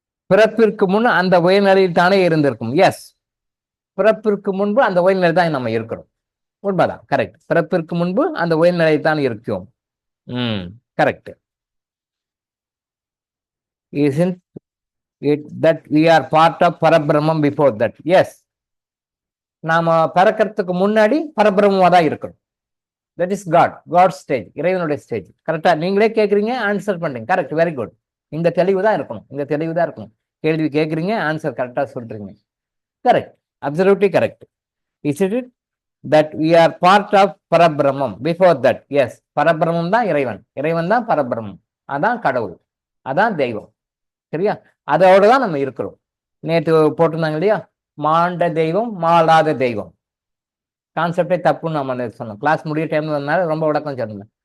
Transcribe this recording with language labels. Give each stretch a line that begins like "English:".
Tamil: பிறப்பிற்கு முன் அந்த உயர்நிலையில் தானே இருந்திருக்கும். எஸ், பிறப்பிற்கு முன்பு அந்த உயர்நிலை தான் நம்ம இருக்கிறோம். உண்மைதான், கரெக்ட். பிறப்பிற்கு முன்பு அந்த உயர்நிலையில் தான் இருக்கிறோம்.
English: Correct. Isn't it that we are part of Parabrahmam before that? Yes.
Tamil: நாம பிறக்கிறதுக்கு முன்னாடி பரபிரம்மமா தான் இருக்கிறோம்.
English: that is God stage,
Tamil: இறைவனுடைய ஸ்டேஜ். கரெக்டா நீங்களே கேட்குறீங்க, ஆன்சர் பண்றீங்க. Correct, very good. இந்த தெளிவு தான் இருக்கணும், கேள்வி கேட்குறீங்க, ஆன்சர் கரெக்டா சொல்றீங்க.
English: Correct, absolutely correct. Is it that we are part of Parabrahmam before that?
Tamil: Yes. பரபிரம்மம் தான் இறைவன் தான் பரபிரம்மம், அதான் கடவுள், அதான் தெய்வம். சரியா? அதோட தான் நம்ம இருக்கிறோம். நேற்று போட்டிருந்தாங்க இல்லையா, மாண்ட தெய்வம் மாளாத தெய்வம். கான்செப்டே தப்புன்னு நம்ம நேத்து சொன்னோம். கிளாஸ் முடிய டைம் வந்தனால ரொம்ப விளக்கம் சொன்னேன்.